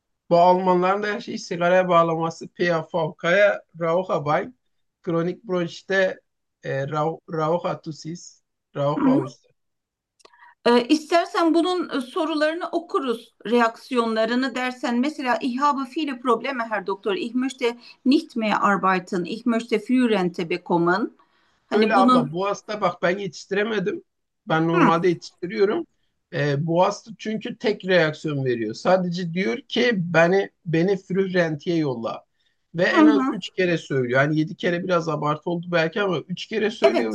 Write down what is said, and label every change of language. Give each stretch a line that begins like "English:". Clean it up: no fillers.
Turkish: Bu Almanların da her şeyi sigaraya bağlaması PAFAFK'ya Rauchabein. Kronik bronşite Rauchatusis. Rauchhaus. İstersen bunun sorularını okuruz, reaksiyonlarını dersen.
German: Mesela ich habe viele Probleme, Herr Doktor. Ich möchte nicht mehr arbeiten. Ich möchte Führerrente bekommen.
Turkish: Hani Öyle abla, bunun... bu hasta bak ben yetiştiremedim. Ben normalde yetiştiriyorum. Bu hasta çünkü tek reaksiyon veriyor. Sadece diyor ki beni Führerrente'ye yolla. Ve en az 3 kere söylüyor. Yani 7 kere biraz abartı oldu belki ama 3 kere söylüyor